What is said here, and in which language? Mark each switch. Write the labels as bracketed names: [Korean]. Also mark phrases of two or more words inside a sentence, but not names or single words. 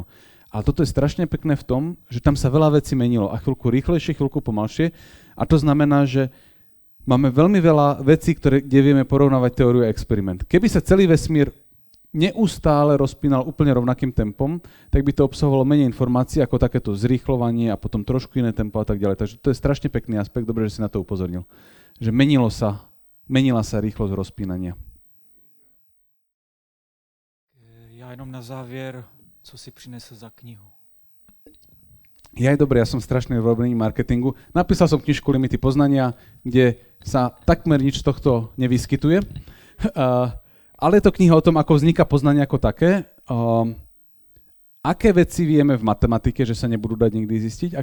[Slovak] Ale toto je strašne pekné v tom, že tam sa veľa vecí menilo a chvíľku rýchlejšie, chvíľku pomalšie a to znamená, že máme veľmi veľa vecí, kde vieme porovnávať teóriu a experiment. Keby sa celý vesmír neustále rozpínal úplne rovnakým tempom, tak by to obsahovalo menej informácií ako takéto zrýchľovanie a potom trošku iné tempo a tak ďalej. Takže to je strašne pekný aspekt, dobre, že si na to upozornil. Že menila sa rýchlosť rozpínania. [Czech] Já jenom na závěr, co si přinesl za knihu. [Slovak] Ja som strašný v robení marketingu. Napísal som knižku Limity poznania, kde sa takmer nič z tohto nevyskytuje. Ale je to kniha o tom, ako vzniká poznanie ako také. Aké veci vieme v matematike, že sa nebudú dať nikdy zistiť?